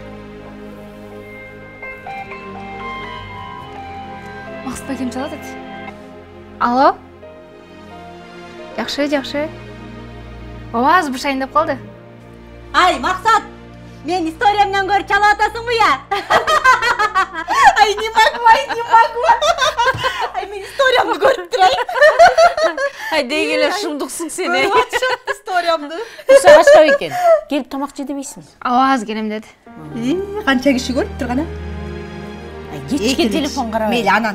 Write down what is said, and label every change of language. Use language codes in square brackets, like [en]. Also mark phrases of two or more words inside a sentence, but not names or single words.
[ky] Максат акем чалат эт. Алло? Жакшы. Ооба, азыр бышайын деп калды. Ай, Максат! Мен историямдан көрүп чалып атасыңбы я? [ru] Ай, не могу. [ky] Ай, мен историямды көрүп турайын. Ай, деги эле шумдуксуң сен. Көрүп атышат историямды. Куса качкап экен. Келип тамак же дебейсиң? Ооба, азыр келем деди. Канча киши көрүп турган, Кечке телефон карабай. Мейли, анан.